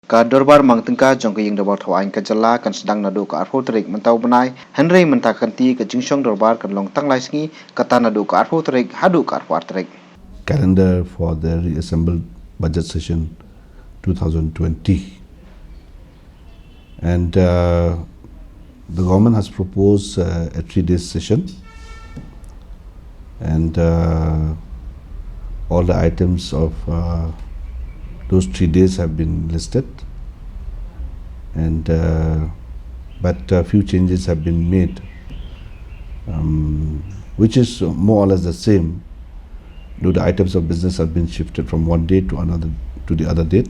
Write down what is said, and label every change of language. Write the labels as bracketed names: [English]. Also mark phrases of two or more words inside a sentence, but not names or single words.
[Khasi] Ka Dorbar Mangtyngka jong ka ying Dorbar thawain ka jala kan Sdang nadu ka arho Tarik Mynta Bnai Henry Mynta kanti ka jingsong Dorbar kan long tang lai sngi kata nadu ka arho Tarik hadu ka arho Tarik. [English] Calendar for the reassembled budget session 2020, and the government has proposed a 3-day session, and all the items of those 3 days have been listed, and but a few changes have been made, which is more or less the same, though the items of business have been shifted from one date to the other date.